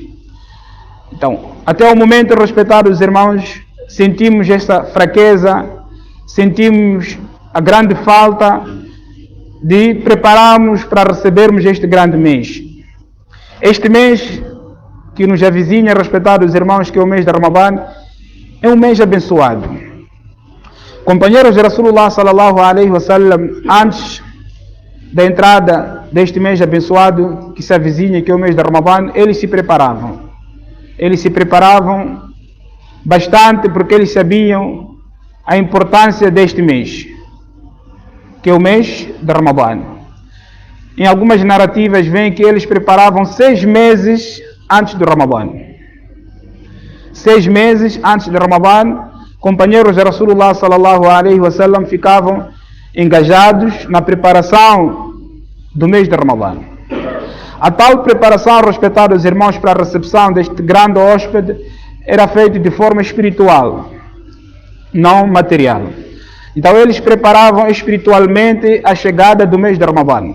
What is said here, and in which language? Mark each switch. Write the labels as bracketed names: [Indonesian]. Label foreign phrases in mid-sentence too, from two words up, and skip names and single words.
[Portuguese] Então, até o momento, respeitados irmãos, sentimos esta fraqueza, sentimos a grande falta de prepararmos para recebermos este grande mês. Este mês que nos avizinha, respeitados irmãos, que é o mês de Ramadã, é um mês abençoado. Companheiros de [Arabic] رسول الله صلى الله عليه وسلم, [Portuguese] antes da entrada deste mês abençoado que se avizinha, que é o mês de Ramadã, eles se preparavam. Eles se preparavam bastante porque eles sabiam a importância deste mês, que é o mês de Ramadã. em algumas narrativas vem que eles preparavam 6 meses antes do Ramadã. 6 meses antes do Ramadã, companheiros de [Arabic] رسول الله صلى الله عليه وسلم [Portuguese] ficavam engajados na preparação do mês de Ramadã. A tal preparação, respetados irmãos, para a recepção deste grande hóspede era feita de forma espiritual, não material. Então eles preparavam espiritualmente a chegada do mês de Ramadã.